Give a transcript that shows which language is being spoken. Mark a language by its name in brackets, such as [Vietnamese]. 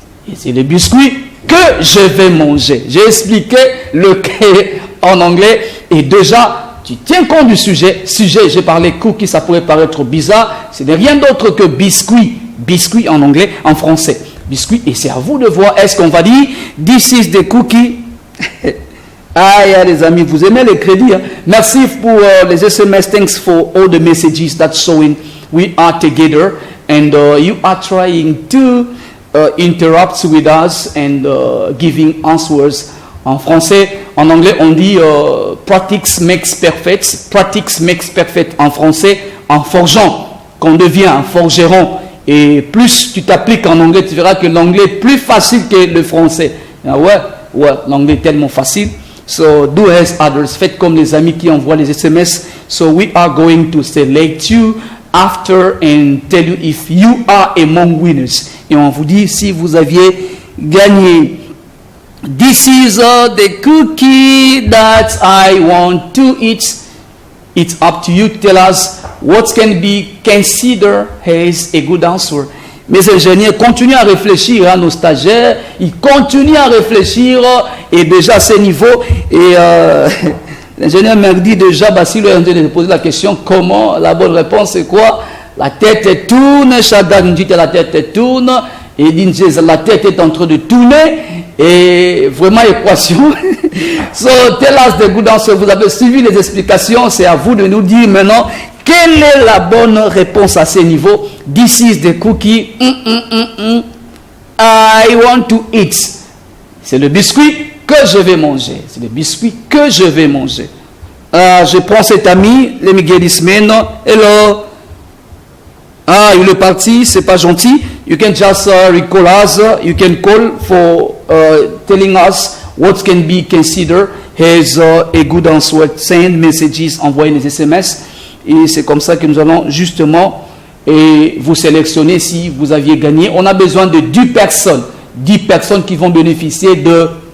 [French] Et c'est le biscuit que je vais manger. J'ai expliqué le en anglais et déjà tu tiens compte du sujet. J'ai parlé cookie, ça pourrait paraître bizarre. Ce n'est rien d'autre que biscuit. Biscuit en anglais, en français. Biscuit, et c'est à vous de voir. Est-ce qu'on va dire [English] this is the cookie? [French] Les amis, vous aimez les crédits. Hein? Merci pour les SMS. [English] Thanks for all the messages that's showing we are together. And you are trying to interrupt with us and giving answers [French] en français. En anglais, on dit [English] practice makes perfect. Practice makes perfect [French] en français, en forgeant, qu'on devient un forgeron. Et plus tu t'appliques en anglais, tu verras que l'anglais est plus facile que le français. Ah ouais, l'anglais est tellement facile. [English] So do as others. [French] Faites comme les amis qui envoient les SMS. [English] So we are going to select you after and tell you if you are among winners. [French] Et on vous dit si vous aviez gagné. [English] This is the cookie that I want to eat. It's up to you to tell us what can be considered as a good answer. [French] Mes ingénieurs continuent à réfléchir, nos stagiaires, ils continuent à réfléchir et déjà à ce niveau. Et l'ingénieur m'a dit déjà, Basile est en train de poser la question, comment? La bonne réponse c'est quoi? La tête tourne, Shaddad dit que la tête tourne, et dit la tête est en train de tourner, et vraiment équation. [English] So tell us the good answer. [French] Vous avez suivi les explications, c'est à vous de nous dire maintenant quelle est la bonne réponse à ce niveau. [English] This is the cookie I want to eat. [French] C'est le biscuit que je vais manger. C'est le biscuit que je vais manger. Je prends cet ami, [English] let me get this man. Hello. [French] Il est parti, c'est pas gentil. [English] You can just recall us. You can call for telling us what can be considered as a good answer. Send messages, [French] envoyer les SMS. Et c'est comme ça que nous allons justement vous sélectionner si vous aviez gagné. On a besoin de 10 personnes. 10 personnes qui vont bénéficier de...